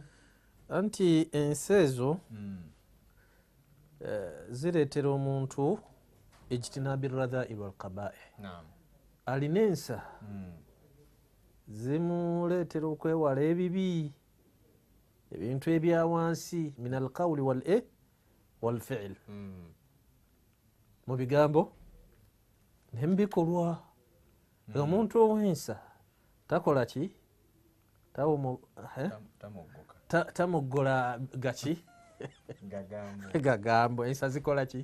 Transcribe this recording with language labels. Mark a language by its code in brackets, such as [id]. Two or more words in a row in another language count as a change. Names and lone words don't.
[lg] anti ensa ezo zireetera omuntu [ar] اجتناب الرذائل والقبائح. [lg] Alina ensa zimuleetera okwewala ebibi ebintu ebya wansi [ar] من القول والفعل [lg] mu bigambo ne mu bikolwa. Omuntu ow'ensa takola ki? Tamoggola gaki? Gagambo. Ensa zikola ki?